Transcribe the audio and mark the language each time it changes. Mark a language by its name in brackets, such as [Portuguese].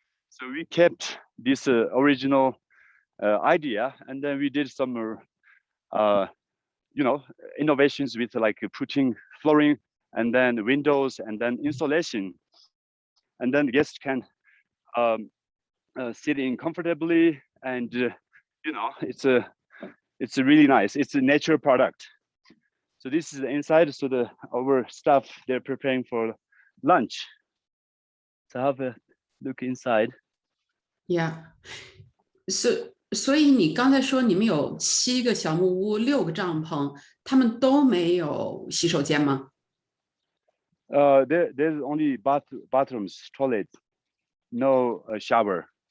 [English] So we kept this original idea, and then we did some innovations with like putting flooring and then windows and then insulation, and then guests can sit in comfortably, and it's a really nice, it's a nature product. So this is the inside. So our staff, they're preparing for lunch. So have a look inside. [Chinese] Yeah，所以你刚才说你们有7个小木屋，6个帐篷，他们都没有洗手间吗？ [English] There's only bathrooms, toilet, no shower.